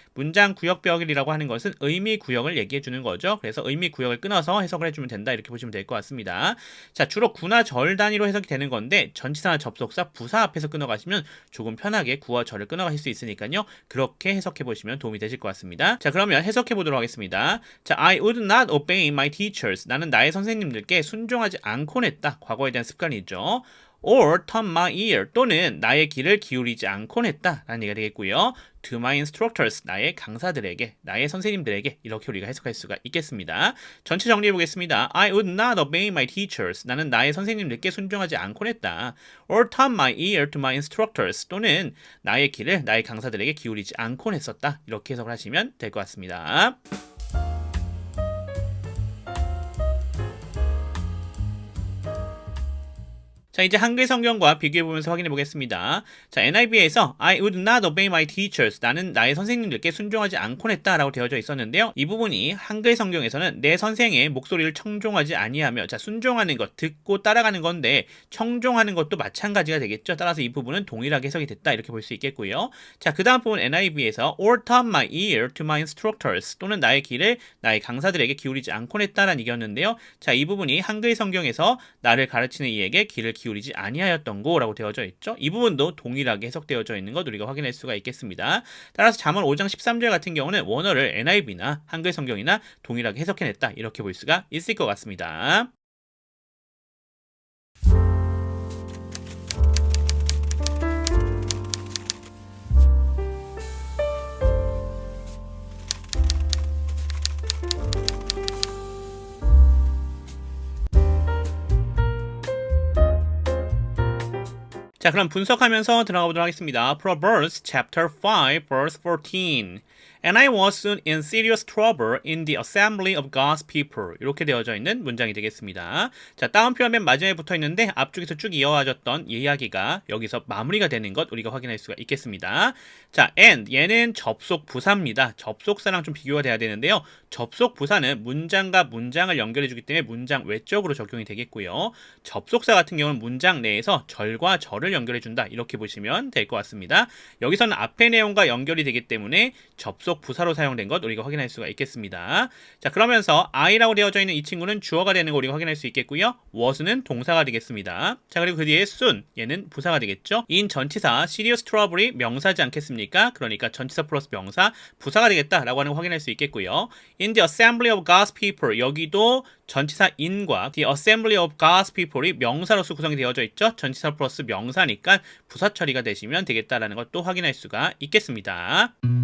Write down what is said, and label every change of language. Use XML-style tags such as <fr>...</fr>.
<ko>문장 구역별이라고 하는 것은 의미 구역을 얘기해주는 거죠. 그래서 의미 구역을 끊어서 해석을 해주면 된다 이렇게 보시면 될 것 같습니다. 자, 주로 구나 절 단위로 해석이 되는 건데 전치사나 접속사, 부사 앞에서 끊어가시면 조금 편하게 구와 절을 끊어가실 수 있으니까요. 그렇게 해석해보시면 도움이 되실 것 같습니다. 자, 그러면 해석해보도록 하겠습니다.</ko> <en>자, I would not obey my teachers.</en> <ko>나는 나의 선생님들께 순종하지 않곤 했다. 과거에 대한 습관이죠.</ko> <en>or turn my ear</en> <ko>또는 나의 귀를 기울이지 않곤 했다 라는 얘기가 되겠고요.</ko> <en>to my instructors</en> <ko>나의 강사들에게 나의 선생님들에게 이렇게 우리가 해석할 수가 있겠습니다. 전체 정리해 보겠습니다.</ko> <en>I would not obey my teachers</en> <ko>나는 나의 선생님들께 순종하지 않곤 했다.</ko> <en>or turn my ear to my instructors</en> <ko>또는 나의 귀를 나의 강사들에게 기울이지 않곤 했었다. 이렇게 해석을 하시면 될 것 같습니다. 자, 이제 한글 성경과 비교해보면서 확인해 보겠습니다.</ko> <en>자, NIV에서 I would not obey my teachers.</en> <ko>나는 나의 선생님들께 순종하지 않곤 했다 라고 되어져 있었는데요. 이 부분이 한글 성경에서는 내 선생의 목소리를 청종하지 아니하며 자, 순종하는 것, 듣고 따라가는 건데 청종하는 것도 마찬가지가 되겠죠. 따라서 이 부분은 동일하게 해석이 됐다 이렇게 볼 수 있겠고요. 자, 그 다음 부분 NIV에서</ko> <en>or turn my ear to my instructors</en> <ko>또는 나의 귀를 나의 강사들에게 기울이지 않곤 했다라는 얘기였는데요. 자, 이 부분이 한글 성경에서 나를 가르치는 이에게 귀를 기울이지 아니하였던 거라고 되어져 있죠. 이 부분도 동일하게 해석되어져 있는 것 우리가 확인할 수가 있겠습니다. 따라서 잠언 5장 13절 같은 경우는 원어를 NIV나 한글 성경이나 동일하게 해석해냈다 이렇게 볼 수가 있을 것 같습니다. 자, 그럼 분석하면서 들어가 보도록 하겠습니다.</ko> <en>Proverbs chapter 5 verse 14. And I was soon in serious trouble in the assembly of God's people.</en> <ko>이렇게 되어져 있는 문장이 되겠습니다. 자, 다운표 맨 마지막에 붙어 있는데 앞쪽에서 쭉 이어와졌던 이야기가 여기서 마무리가 되는 것 우리가 확인할 수가 있겠습니다. 자, and 얘는 접속 부사입니다. 접속사랑 좀 비교가 돼야 되는데요. 접속 부사는 문장과 문장을 연결해 주기 때문에 문장 외적으로 적용이 되겠고요. 접속사 같은 경우는 문장 내에서 절과 절을 연결해 준다. 이렇게 보시면 될 것 같습니다. 여기서는 앞의 내용과 연결이 되기 때문에 접속 부사로 사용된 것 우리가 확인할 수가 있겠습니다. 자, 그러면서 I라고 되어져 있는 이 친구는 주어가 되는 거 우리가 확인할 수 있겠고요. was는 동사가 되겠습니다. 자, 그리고 그 뒤에 soon 얘는 부사가 되겠죠. in 전치사</ko> <en>serious trouble</en> <ko>이 명사지 않겠습니까? 그러니까 전치사 플러스 명사 부사가 되겠다라고 하는 거 확인할 수 있겠고요.</ko> <en>in the assembly of God's people</en> <ko>여기도 전치사 in과 the assembly of God's people이 명사로서 구성이 되어져 있죠. 전치사 플러스 명사니까 부사 처리가 되시면 되겠다라는 것도 확인할 수가 있겠습니다.</ko>